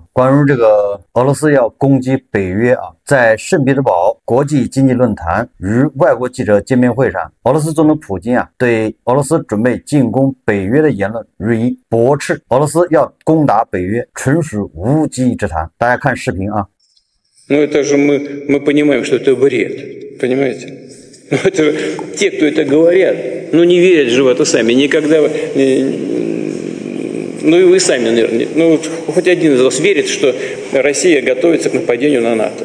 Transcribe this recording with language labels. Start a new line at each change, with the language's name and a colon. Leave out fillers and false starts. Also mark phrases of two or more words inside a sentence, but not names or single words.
Chinese: 关于这个俄罗斯要攻击北约啊，在圣彼得堡国际经济论坛与外国记者见面会上，俄罗斯总统普京啊，对俄罗斯准备进攻北约的言论予以驳斥。俄罗斯要攻打北约，纯属无稽之谈。大家看视频啊。
Russian: Это же мы понимаем, что это бред, понимаете? Это же те, кто это говорят, не верят же в это сами, никогда, и вы сами, наверное, хоть один из вас верит, что Россия готовится к нападению на НАТО.